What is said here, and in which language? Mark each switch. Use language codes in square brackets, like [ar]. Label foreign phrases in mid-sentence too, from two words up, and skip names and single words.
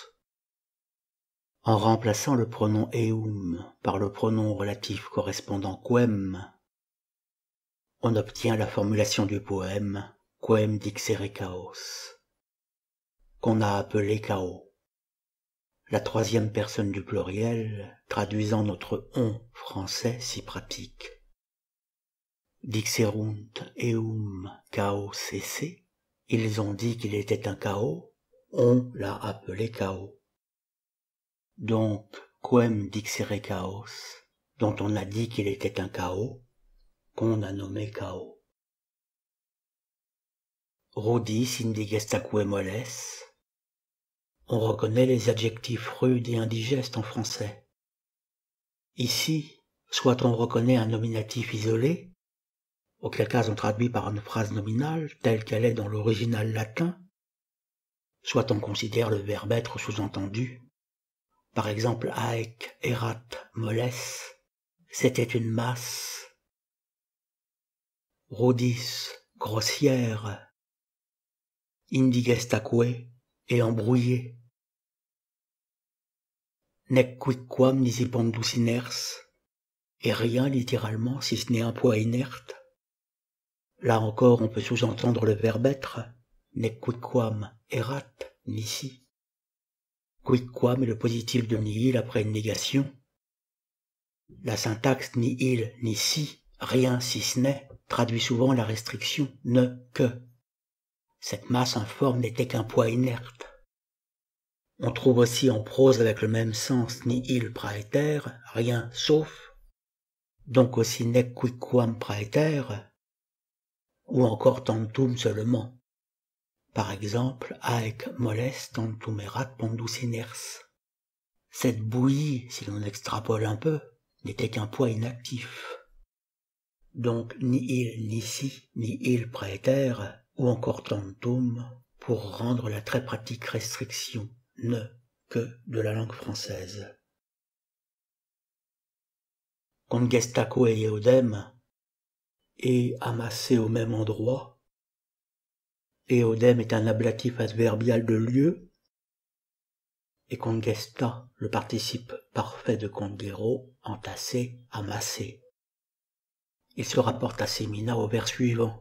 [fr] En remplaçant le pronom eum par le pronom relatif correspondant quem, on obtient la formulation du poème [la] quem dixere chaos, [fr] qu'on a appelé chaos. La troisième personne du pluriel traduisant notre on français si pratique. [la] Dixerunt eum chaos esse, [fr] ils ont dit qu'il était un chaos, on l'a appelé chaos. Donc, [la] quem dixere chaos, [fr] dont on a dit qu'il était un chaos, qu'on a nommé chaos. [la] Rudis indigestaque moles. [fr] On reconnaît les adjectifs rudes et indigestes en français. Ici, soit on reconnaît un nominatif isolé, auquel cas on traduit par une phrase nominale telle qu'elle est dans l'original latin, soit on considère le verbe être sous-entendu. Par exemple, [la] haec erat moles, [fr] c'était une masse. Rudis, grossière. Indigestaque, et embrouillé. [la] Nec quicquam nisi pondus iners, [fr] et rien littéralement si ce n'est un poids inerte. Là encore on peut sous-entendre le verbe être, [la] nec quicquam erat nisi. [fr] Quicquam est le positif de nihil après une négation. La syntaxe [la] nihil nisi, [fr] rien si ce n'est, traduit souvent la restriction ne que. Cette masse informe n'était qu'un poids inerte. On trouve aussi en prose avec le même sens [la] nihil praeter, [fr] rien sauf, donc aussi [la] nec quicquam praeter, [fr] ou encore tantum seulement. Par exemple, [la] haec moles tantum erat pondus iners. [fr] Cette bouillie, si l'on extrapole un peu, n'était qu'un poids inactif. [la] Donc nihil nisi, nihil praeter, [fr] ou encore tantum, pour rendre la très pratique restriction ne que de la langue française. [la] Congestaque eodem, [fr] et amassé au même endroit. Eodem est un ablatif adverbial de lieu, et congesta, le participe parfait de congero, entassé, amassé. Il se rapporte à semina au vers suivant.